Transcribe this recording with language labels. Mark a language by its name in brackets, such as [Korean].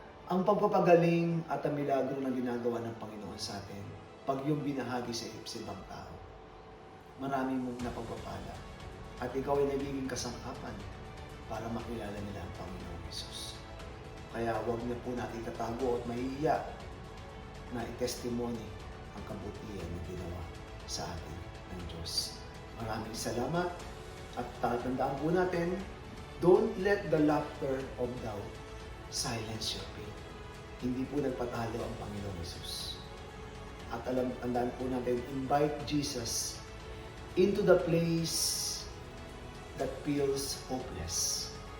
[Filipino] Ang pagpapagaling at ang milagro na ginagawa ng Panginoon sa atin, pag yung binahagi sa ibang tao, marami mong napagpapala. At ikaw ay nagiging kasangkapan para makilala nila ang Panginoong Hesus. Kaya huwag na po natin tatago at mahihiya na i-testimony ang kabutihan na ginawa sa atin ng Diyos. Maraming salamat at tatandaan po natin, [English] don't let the laughter of doubt silence your faith. [Filipino] Hindi po nagpatalo ang Panginoong Hesus. At tandaan po natin, [English] invite Jesus into the place that feels hopeless.